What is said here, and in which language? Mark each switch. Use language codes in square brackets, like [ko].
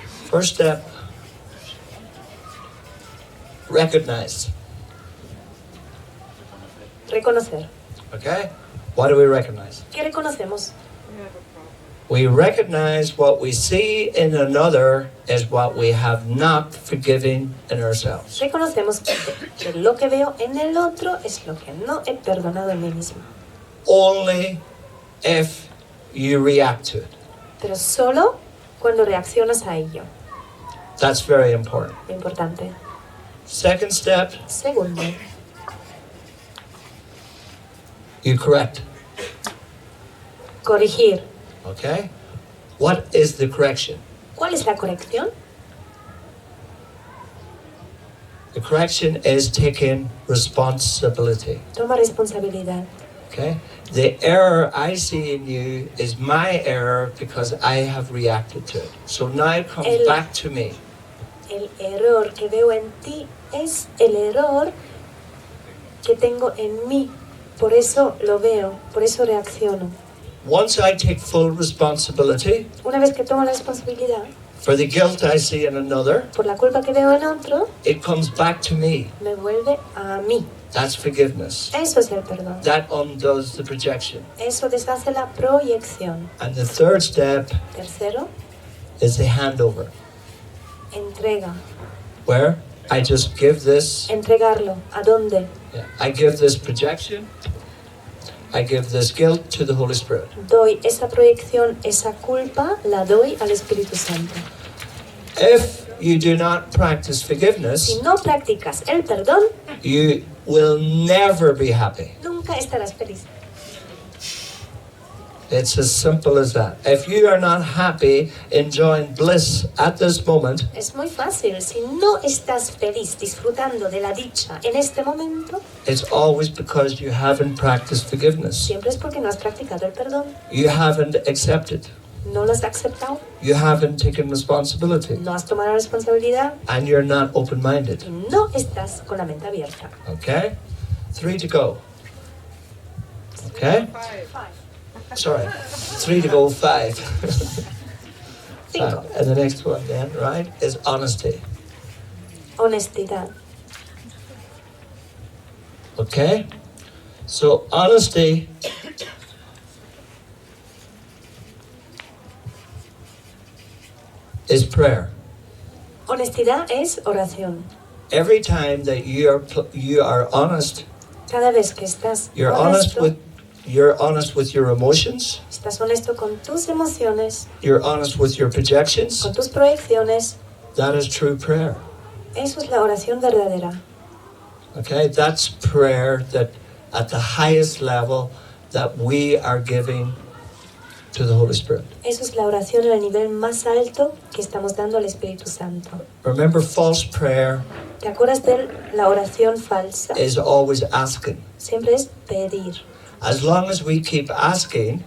[en] First step, recognize. [es] Reconocer. [en] Okay? What do we recognize? [es] ¿Qué reconocemos? [en] We recognize what we see in another is what we have not forgiven in ourselves. [es] Reconocemos que lo que veo en el otro es lo que no he perdonado en mí mismo. [en] Only if you react to it. [es] Pero solo cuando reaccionas a ello. [en] That's very important. [es] Importante. [en] Second step, [es] Segundo, [en] you correct. [es] corregir. [en] Okay? What is the correction? [es] ¿Cuál es la corrección? [en] The correction is taking responsibility. [es] Toma responsabilidad. [en] Okay? The error I see in you is my error because I have reacted to it. So now it comes back to me. [es] El error que veo en ti es el error que tengo en mí. Por eso lo veo, por eso reacciono. [en] Once I take full responsibility [es] Una vez que tomo la responsabilidad [en] for the guilt I see in another, [es] por la culpa que veo en otro, [en] it comes back to me. [es] me vuelve a mí. [en] That's forgiveness. [es] Eso es el perdón. [en] That undoes the projection. [es] Eso deshace la proyección. [en] And the third step [es] Tercero, [en] is the handover, [es] entrega. [en] where I just give this, [es] Entregarlo. ¿A dónde? [en] I give this projection, I give this guilt to the Holy Spirit. [es] Doy esa proyección, esa culpa, la doy al Espíritu Santo. [en] If you do not practice forgiveness, [es] Si no practicas el perdón, [en] you will never be happy. [es] nunca estarás feliz. [en] It's as simple as that. If you are not happy enjoying bliss at this moment, [es] Es muy fácil. Si no estás feliz disfrutando de la dicha en este momento, [en] it's always because you haven't practiced forgiveness. [es] siempre es porque no has practicado el perdón. [en] You haven't accepted. [es] No lo has aceptado, [en] You haven't taken responsibility. [es] no has tomado la responsabilidad [en] And you're not open-minded. [es] y no estás con la mente abierta. [en] Okay? 3 to go. Okay? Sorry. 3 to go, 5. 5. And the next one then, right, is honesty. [es] Honestidad. [en] Okay? So honesty is prayer. [es] Honestidad es oración. [en] Every time that you are honest, [es] Cada vez que estás [en] you're honest with your emotions, [es] estás honesto con tus emociones, [en] you're honest with your projections, [es] con tus proyecciones, [en] that is true prayer. [es] eso es la oración verdadera. [en] Okay? That's prayer that at the highest level that we are giving to the Holy Spirit. [es] Eso es la oración en el nivel más alto que estamos dando al Espíritu Santo. [en] Remember, false prayer [es] ¿Te acuerdas de la oración falsa? [en] is always asking. [es] Siempre es pedir. [en] As long as we keep asking,